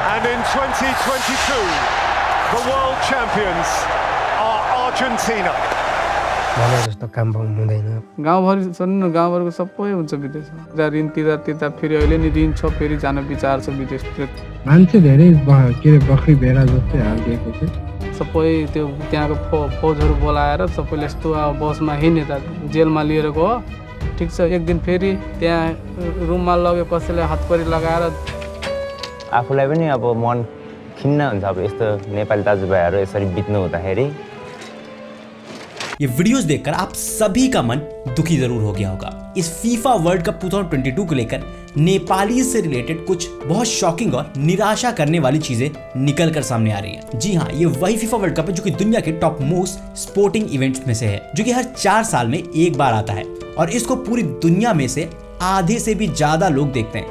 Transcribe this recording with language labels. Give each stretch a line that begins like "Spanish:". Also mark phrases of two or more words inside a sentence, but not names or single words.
English: in 2022, the world champions are Argentina.
Nepali: भने जस्तो काम हुँदैन। गाउँभरि सुन्नु गाउँभरिको सबै हुन्छ विदेशमा ऋण तिर्दा फेरि अहिले नि ऋण छ फेरि जान विचार छ विदेशतिर मान्छे धेरै बखरी भेडा जस्तै हालिदिएको छ। सबै त्यो त्यहाँको फौजहरू बोलाएर सबैले यस्तो अब बसमा हिँड्ने त जेलमा लिएर गयो। ठिक छ एक दिन फेरि त्यहाँ रुममा लग्यो कसैले हतकडी लगाएर आफूलाई पनि अब मन खिन्न हुन्छ अब यस्तो नेपाली दाजुभाइहरू यसरी बित्नु हुँदाखेरि।
Hindi: ये वीडियोस देखकर आप सभी का मन दुखी जरूर हो गया होगा। इस फीफा वर्ल्ड कप 2022 को लेकर नेपाली से रिलेटेड कुछ बहुत शॉकिंग और निराशा करने वाली चीजें निकल कर सामने आ रही हैं। जी हाँ, ये वही फीफा वर्ल्ड कप है जो कि दुनिया के
English: top most sporting events
Hindi: में से है, जो कि हर 4 साल में एक बार आता है और इसको पूरी दुनिया में से आधे से भी ज्यादा लोग देखते हैं।